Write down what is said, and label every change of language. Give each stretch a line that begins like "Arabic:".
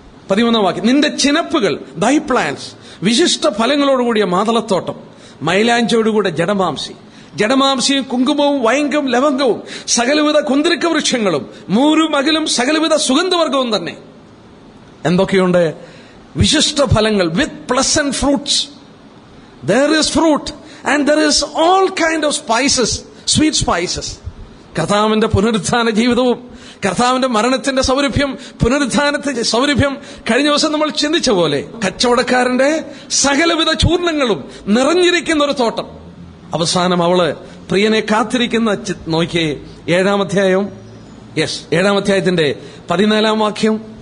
Malayalam: 13-ാം വാക്യം, നിന്റെ ചിനപ്പുകൾ
English: thy plants,
Malayalam: വിശിഷ്ട ഫലങ്ങളോടുകൂടിയ മാതളത്തോട്ടം, മൈലാഞ്ചോടുകൂടെ ജഡമാംസിയും കുങ്കുമവും വൈങ്കും ലവംഗവും സകലവിധ കുന്തിരിക്ക വൃക്ഷങ്ങളും മൂരും അകലും സകലവിധ സുഗന്ധവർഗവും തന്നെ. എന്തൊക്കെയുണ്ട്? വിശിഷ്ട ഫലങ്ങൾ,
English: With pleasant fruits. there is fruit and there is all kind of spices, sweet spices.
Malayalam: കർത്താവിന്റെ പുനരുത്ഥാന ജീവിതവും കർത്താവിന്റെ മരണത്തിന്റെ സൗരഭ്യം, പുനരുത്ഥാനത്തിന്റെ സൗരഭ്യം കഴിഞ്ഞ ദിവസം നമ്മൾ ചിന്തിച്ച പോലെ കച്ചവടക്കാരന്റെ സകലവിധ ചൂർണങ്ങളും നിറഞ്ഞിരിക്കുന്ന ഒരു തോട്ടം. അവസാനം അവള് പ്രിയനെ കാത്തിരിക്കുന്ന നോക്കിയേ, 7-ാം അധ്യായത്തിന്റെ 14-ാം വാക്യം.